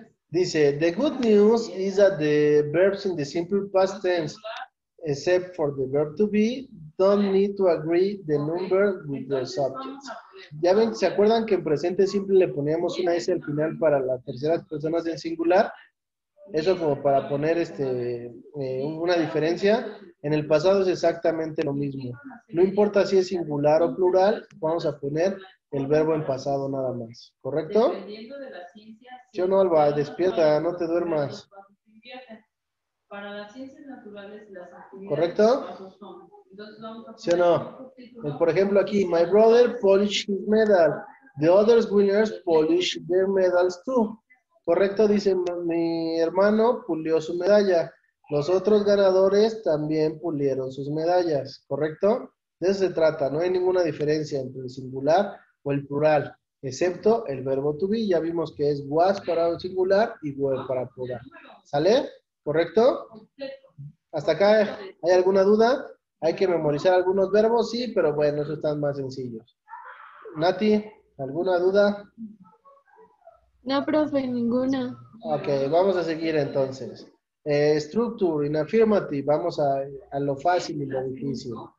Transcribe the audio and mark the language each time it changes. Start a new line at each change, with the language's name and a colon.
English: Dice, the good news is that the verbs in the simple past tense, except for the verb to be, don't need to agree the number with the subjects.
Spanish: Ya ven, ¿se acuerdan que en presente simple le poníamos una S al final para las terceras personas en singular? Eso como para poner una diferencia. En el pasado es exactamente lo mismo. No importa si es singular o plural, vamos a poner el verbo en pasado nada más. ¿Correcto? ¿Sí o no, Alba? Despierta, no te duermas. Para las ciencias naturales, las actividades ¿correcto? son. Entonces vamos a ¿Sí o no? Por ejemplo, aquí,
English: my brother polished his medal. The others winners polished their medals too.
Spanish: ¿Correcto? Dice, mi hermano pulió su medalla. Los otros ganadores también pulieron sus medallas. ¿Correcto? De eso se trata. No hay ninguna diferencia entre el singular o el plural, excepto el verbo to be. Ya vimos que es was para el singular y were para plural. ¿Sale? ¿Correcto? ¿Hasta acá hay alguna duda? ¿Hay que memorizar algunos verbos? Sí, pero bueno, esos están más sencillos. Nati, ¿alguna duda? No, profe, ninguna. Ok, vamos a seguir entonces.
English: Structure in affirmative,
Spanish: vamos a lo fácil y lo difícil.